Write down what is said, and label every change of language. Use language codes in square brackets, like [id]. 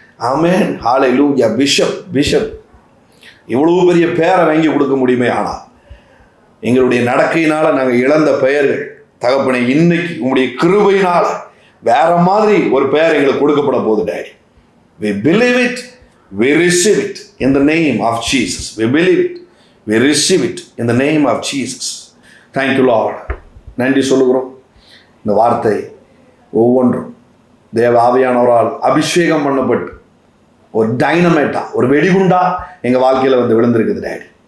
[ta] ஆமென், ஹல்லேலூயா. Bishop இவ்வளவு பெரிய பேரை வாங்கி கொடுக்க முடியுமே. ஆனால் எங்களுடைய நடக்கையினால் நாங்கள் இழந்த பெயர்கள் தகப்பனே, இன்னைக்கு உங்களுடைய கிருபையினால் வேற மாதிரி ஒரு பெயர் எங்களுக்கு கொடுக்கப்பட போகுது daddy. [en] We believe it, we receive it in the name of Jesus. We believe it, we receive it in the name of Jesus. Thank you Lord. [ta] நன்றி சொல்லுகிறோம். இந்த வார்த்தை ஒவ்வொன்றும் தேவ ஆவியானவரால் அபிஷேகம் பண்ணப்பட்டு ஒரு டைனமைட்டா, ஒரு வெடிகுண்டா எங்கள் வாழ்க்கையில் வந்து விழுந்திருக்குது டாடி.